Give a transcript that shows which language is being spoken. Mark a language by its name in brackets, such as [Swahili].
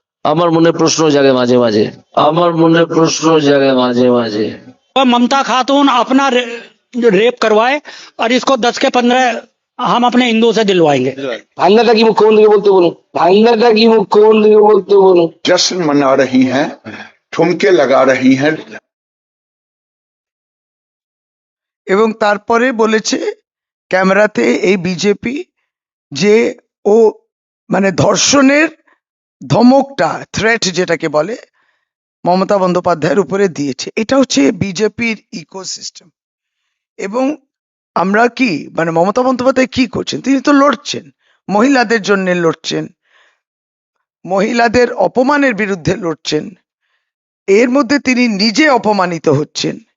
[Bangla] আমার মনে প্রশ্ন জাগে মাঝে মাঝে, আমার মনে প্রশ্ন জাগে মাঝে মাঝে। [Hindi] और ममता खातून अपना रेप करवाए और इसको 10 के 15 हम अपने हिंदू से दिलवाएंगे। [Bangla] ভাঙ্গাটা কি মুখ্যমন্ত্রীকে বলতে বলুন, ভাঙ্গাটা কি মুখ্যমন্ত্রীকে বলতে বলুন। [Hindi] जश्न मना रही हैं, ठुमके लगा रही हैं। [Bangla] এবং তারপরে বলেছে ক্যামেরাতে এই বিজেপি যে ও মানে ধর্ষণের ধমকটা, থ্রেট যেটাকে বলে, মমতা বন্দ্যোপাধ্যায়ের উপরে দিয়েছে। এটা হচ্ছে বিজেপির ইকোসিস্টেম। এবং আমরা কি মানে মমতা বন্দ্যোপাধ্যায় কি করছেন, তিনি তো লড়ছেন, মহিলাদের জন্য লড়ছেন, মহিলাদের অপমানের বিরুদ্ধে লড়ছেন, এর মধ্যে তিনি নিজে অপমানিত হচ্ছেন।